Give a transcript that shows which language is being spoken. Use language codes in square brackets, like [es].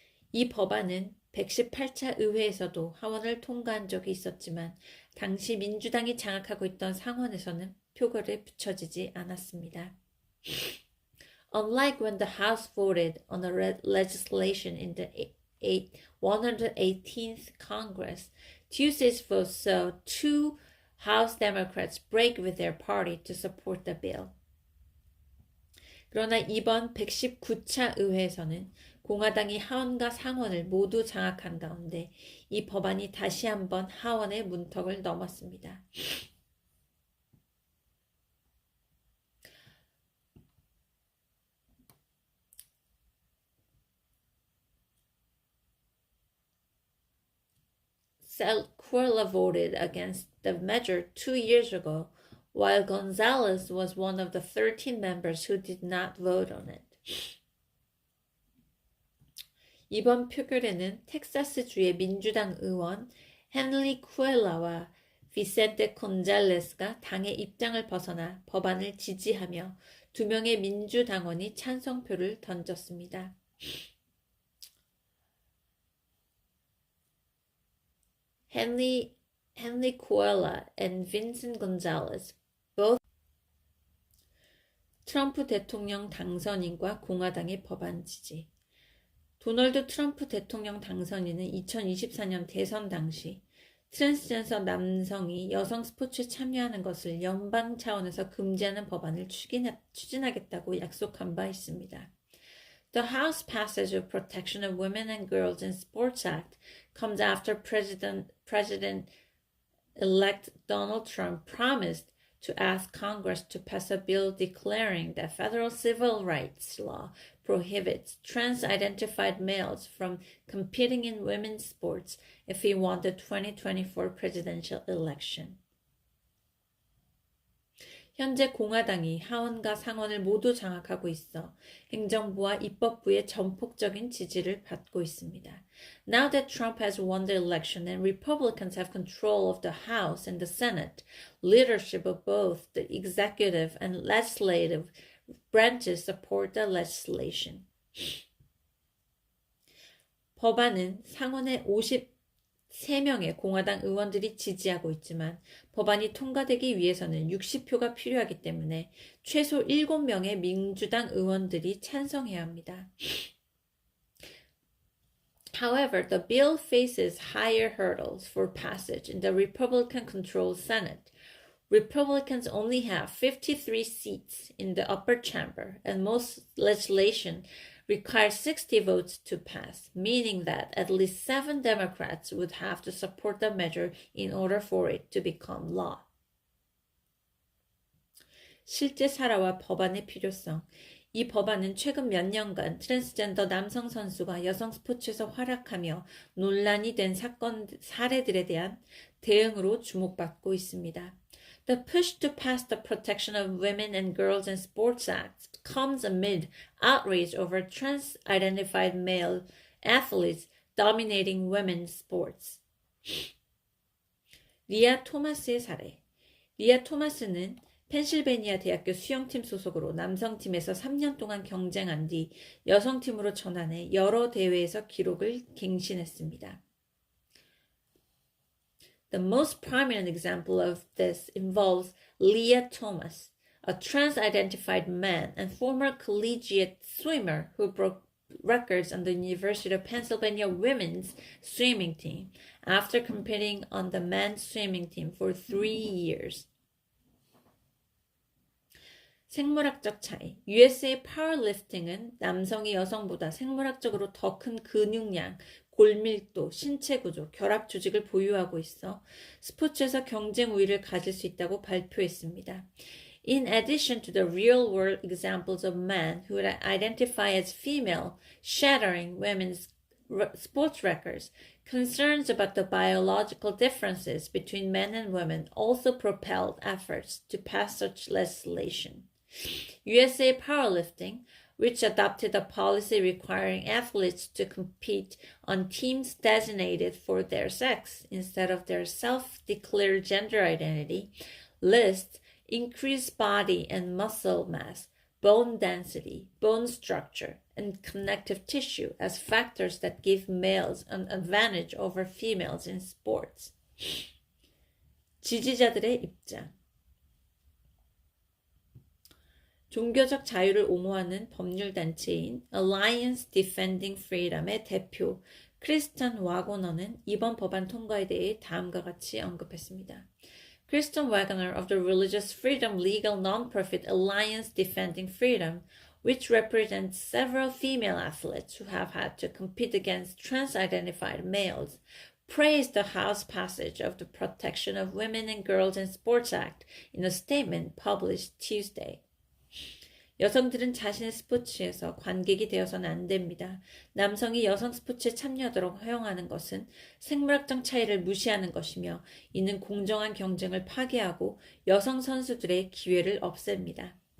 [ko] 이 법안은 118차 의회에서도 하원을 통과한 적이 있었지만 당시 민주당이 장악하고 있던 상원에서는 표결에 붙여지지 않았습니다. [en] Unlike when the House voted on the legislation in the 118th Congress, Tuesday's vote saw 2 House Democrats break with their party to support the bill. [ko] 그러나 이번 119차 의회에서는 공화당이 하원과 상원을 모두 장악한 가운데 이 법안이 다시 한번 하원의 문턱을 넘었습니다. [en] Sequela voted against the measure 2 years ago, while Gonzalez was one of the 13 members who did not vote on it. [ko] 이번 표결에는 텍사스주의 민주당 의원 헨리 쿠엘라와 비센테 곤잘레스가 당의 입장을 벗어나 법안을 지지하며 2명의 민주당원이 찬성표를 던졌습니다. [en] Henry Coella and Vincent Gonzalez [ko] 트럼프 대통령 당선인과 공화당의 법안 지지. 도널드 트럼프 대통령 당선인은 2024년 대선 당시 트랜스젠더 남성이 여성 스포츠에 참여하는 것을 연방 차원에서 금지하는 법안을 추진하겠다고 약속한 바 있습니다. [en] The House passage of Protection of Women and Girls in Sports Act comes after President-elect Donald Trump promised to ask Congress to pass a bill declaring that federal civil rights law prohibits trans-identified males from competing in women's sports if he won the 2024 presidential election. [ko] 현재 공화당이 하원과 상원을 모두 장악하고 있어 행정부와 입법부의 전폭적인 지지를 받고 있습니다. [en] Now that Trump has won the election and Republicans have control of the House and the Senate, leadership of both the executive and legislative branches support the legislation. [ko] 법안은 상원의 53명의 공화당 의원들이 지지하고 있지만 법안이 통과되기 위해서는 60표가 필요하기 때문에 최소 7명의 민주당 의원들이 찬성해야 합니다. [en] However, the bill faces higher hurdles for passage in the Republican-controlled Senate. Republicans only have 53 seats in the upper chamber, and most legislation requires 60 votes to pass, meaning that at least 7 Democrats would have to support the measure in order for it to become law. [ko] 실제 사례와 법안의 필요성. 이 법안은 최근 몇 년간 트랜스젠더 남성 선수가 여성 스포츠에서 활약하며 논란이 된 사례들에 대한 대응으로 주목받고 있습니다. [en] The push to pass the Protection of Women and Girls in Sports Act comes amid outrage over trans-identified male athletes dominating women's sports. [ko] 리아 토마스의 사례. 리아 토마스는 펜실베니아 대학교 수영팀 소속으로 남성팀에서 3년 동안 경쟁한 뒤 여성팀으로 전환해 여러 대회에서 기록을 갱신했습니다. [en] The most prominent example of this involves Leah Thomas, a trans-identified man and former collegiate swimmer who broke records on the University of Pennsylvania women's swimming team after competing on the men's swimming team for 3 years. [ko] 생물학적 차이. USA 파워리프팅은 남성이 여성보다 생물학적으로 더 큰 근육량, 골밀도, 신체 구조, 결합 조직을 보유하고 있어 스포츠에서 경쟁 우위를 가질 수 있다고 발표했습니다. [en] In addition to the real-world examples of men who identify as female shattering women's sports records, concerns about the biological differences between men and women also propelled efforts to pass such legislation. USA Powerlifting, which adopted a policy requiring athletes to compete on teams designated for their sex instead of their self-declared gender identity, lists increased body and muscle mass, bone density, bone structure, and connective tissue as factors that give males an advantage over females in sports. [ko] 지지자들의 입장. 종교적 자유를 옹호하는 법률단체인 Alliance Defending Freedom의 대표 크리스천 와고너는 이번 법안 통과에 대해 다음과 같이 언급했습니다. [en] Kristen Waggoner of the Religious Freedom Legal Nonprofit Alliance Defending Freedom, which represents several female athletes who have had to compete against trans-identified males, praised the House passage of the Protection of Women and Girls in Sports Act in a statement published Tuesday. [ko] 여성들은 자신의 스포츠에서 관객이 되어서는 안 됩니다. 남성이 여성 스포츠에 참여하도록 허용하는 것은 생물학적 차이를 무시하는 것이며 이는 공정한 경쟁을 파괴하고 여성 선수들의 기회를 없앱니다.